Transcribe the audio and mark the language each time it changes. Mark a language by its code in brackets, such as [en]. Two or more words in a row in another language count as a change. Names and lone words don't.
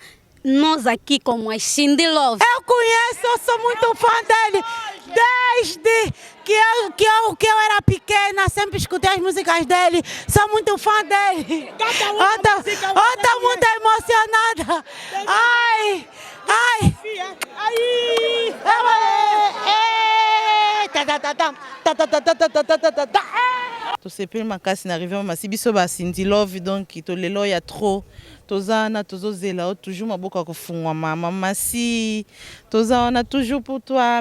[pt] Nós aqui como as Cindy Love. Eu conheço, eu sou muito fã dele. Desde que eu era pequena, sempre escutei as músicas dele. Sou muito fã dele. Estou muito emocionada. Ai. [ln] To sepeli makasi na arrivé masi biso ba Cindy Love donc to lelo ya trop tozana tozozela toujours maboka kofungwa mama masi tozana toujours [fr] pour toi.